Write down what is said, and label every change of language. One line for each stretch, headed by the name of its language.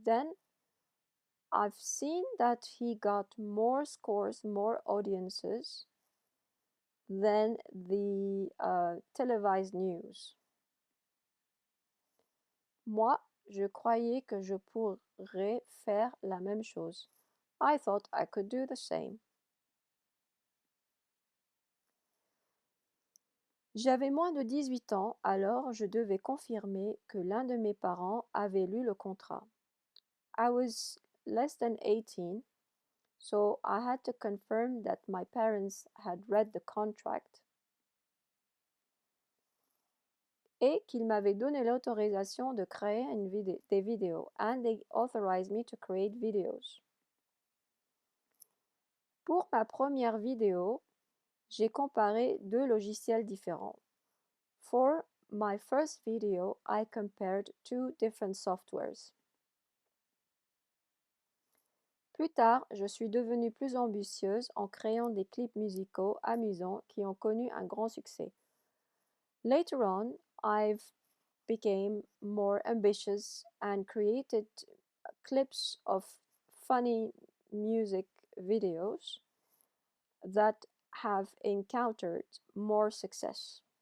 English: Then I've seen that he got more scores, more audiences than the televised news.
French: Moi, je croyais que je pourrais faire la même chose.
English: I thought I could do the same.
French: J'avais moins de 18 ans, alors je devais confirmer que l'un de mes parents avait lu le contrat.
English: I was less than 18, so I had to confirm that my parents had read the contract
French: et qu'ils m'avaient donné l'autorisation de créer des vidéos.
English: And they authorized me to create videos.
French: Pour ma première vidéo, j'ai comparé deux logiciels différents.
English: For my first video, I compared two different softwares.
French: Plus tard, je suis devenue plus ambitieuse en créant des clips musicaux amusants qui ont connu un grand succès.
English: Later on, I've became more ambitious and created clips of funny music videos that have encountered more success.